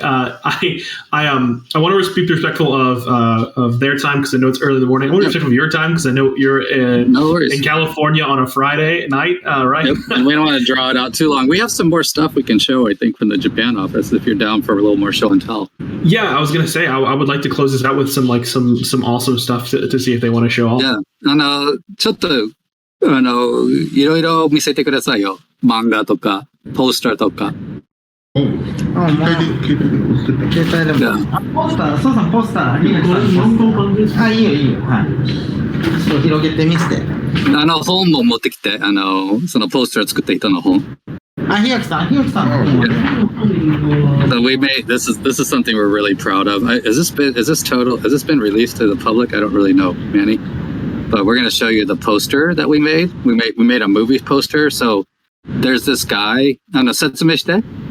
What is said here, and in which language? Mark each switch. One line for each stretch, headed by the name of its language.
English: I want to be respectful of their time, because I know it's early in the morning. I want to be respectful of your time, because I know you're in California on a Friday night, right? Yep. And we don't want to draw it out too long. We have some more stuff we can show, I think, from the Japan office, if you're down for a little more show and tell. Yeah, I was gonna say I would like to close this out with some awesome stuff to see if they want to show off. Yeah.
Japanese: ちょっといろいろ見せてくださいよ。漫画とかポスターとか。携帯でも。ポスター、そうさんポスター。いいよ。はい。ちょっと広げてみせて。本も持ってきて、そのポスター作った人の本。ひやきさん。
English: So we made this is something we're really proud of. Has this been released to the public? I don't really know, Manny. But we're going to show you the poster that we made. We made a movie poster. So there's this guy.
Japanese: 説明して。